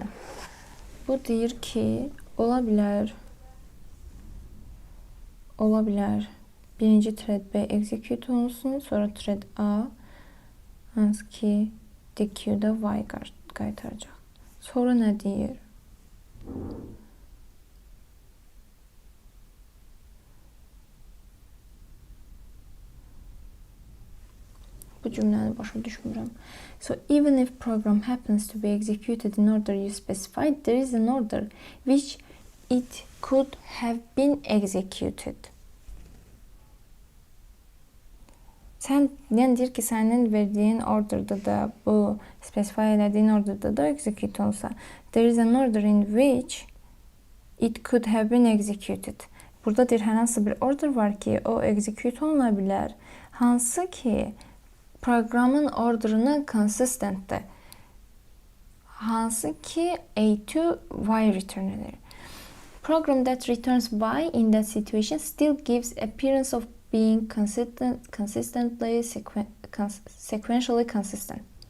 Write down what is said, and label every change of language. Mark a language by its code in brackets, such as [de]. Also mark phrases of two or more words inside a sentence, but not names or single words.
[az] Bu deyir ki, ola bilər birinci thread B execute olunsun, sonra thread A hansı ki DQ-da Y qaytaracaq. Sonra nə deyir? Bu cümləni başa düşmürəm. [en] So even if program happens to be executed in order you specified, there is an order which it could have been executed. [az] Sən deyir ki, sənin verdiyin orderda da, bu specify elədiyin orderda da execute olsa, [en] there is an order in which it could have been executed. [az] Burada deyir, hər hansı bir order var ki, o execute oluna bilər. Hansı ki, proqramın orderına consistentdir. Hansı ki, A2 Y return edir. [en] Program that returns Y in that situation still gives appearance of being consistently sequentially consistent.